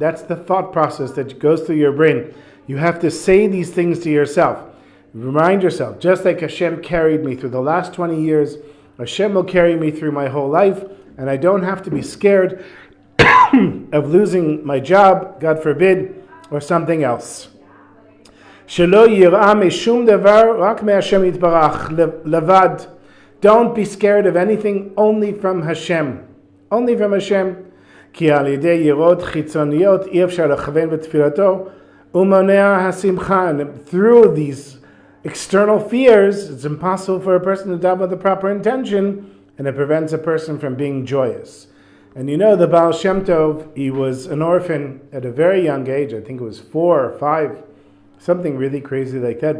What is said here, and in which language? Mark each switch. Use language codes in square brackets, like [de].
[en] That's the thought process that goes through your brain. You have to say these things to yourself. Remind yourself, just like Hashem carried me through the last 20 years, Hashem will carry me through my whole life, and I don't have to be scared of losing my job, God forbid, or something else. [he] שלא יראה משום דבר, רק מהשם יתברך, לבד. [en] Don't be scared of anything, only from Hashem. Only from Hashem. [he] כי על ידי יראות חיצוניות אי אפשר לכוון בתפילתו, ומונע השמחה. [en] And through these external fears, it's impossible for a person to daven with the proper intention, and it prevents a person from being joyous. And you know, the Baal Shem Tov, he was an orphan at a very young age. I think it was 4 or 5, something really crazy like that.